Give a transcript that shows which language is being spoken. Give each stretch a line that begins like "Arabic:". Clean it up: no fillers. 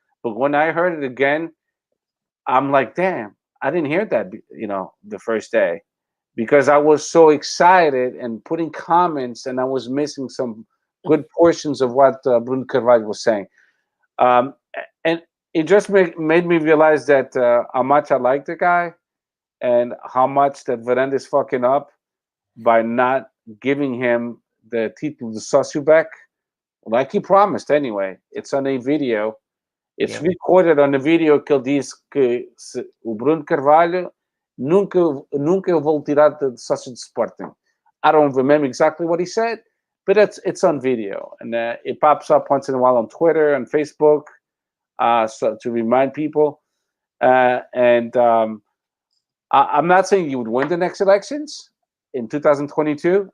English: But when I heard it again, I'm like, damn, I didn't hear that, the first day, because I was so excited and putting comments, and I was missing some good portions of what Bruno Carvalho was saying. And it just made me realize that how much I like the guy and how much that Varane is fucking up by not giving him the title de sócio back, like he promised anyway. It's on a video. It's recorded on a video
Portuguese: que ele disse que o Bruno Carvalho nunca eu vou tirar de sócio de Sporting.
English: I don't remember exactly what he said, but it's on video. And it pops up once in a while on Twitter and Facebook so to remind people. I'm not saying he would win the next elections in 2022.